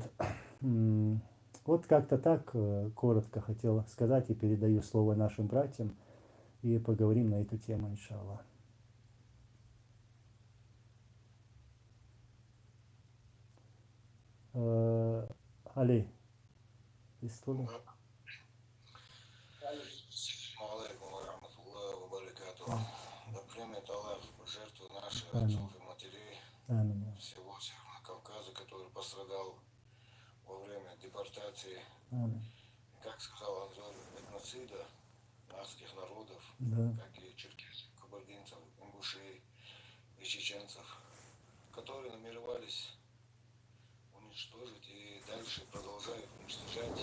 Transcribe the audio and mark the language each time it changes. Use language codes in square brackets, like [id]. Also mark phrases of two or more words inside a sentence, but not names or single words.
[ru] Вот как-то так коротко хотел сказать и передаю слово нашим братьям и поговорим на эту тему, иншаллах. Али, история? [ar] عليكم رحمة الله وبركاته. [ru] Да примет Аллах жертву наших отцов и матерей всего Северного Кавказа, который пострадал во время депортации, как сказал Анзор, этноцида арабских народов, как и черкесов, кабардинцев, ингушей и чеченцев, которые намеревались уничтожить и дальше продолжают уничтожать.